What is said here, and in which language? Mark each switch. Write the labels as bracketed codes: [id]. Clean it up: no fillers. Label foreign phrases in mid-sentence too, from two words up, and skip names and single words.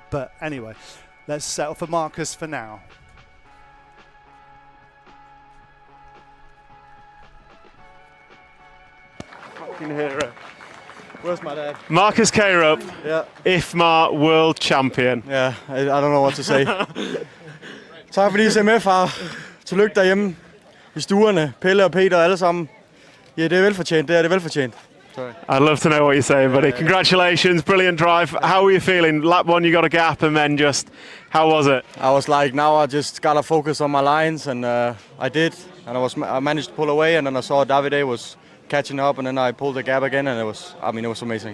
[en] But anyway, let's settle for Marcus for now. Fucking hero. Where's my dad? Marcus Carup, Yeah. IFMAR World Champion. Ja, I don't know what to say. [da] Tak fordi I ser med, far. Tillykke derhjemme i stuerne. Pelle og Peter alle sammen. Ja, det er velfortjent. Det er velfortjent. [en] Sorry. I'd love to know what you're saying, buddy. Congratulations, brilliant drive. How were you feeling? Lap 1, you got a gap, and then just, how was it? I was like, now I just gotta focus on my lines, and I did. And I managed to pull away, and then I saw Davide was catching up, and then I pulled the gap again, and it was amazing.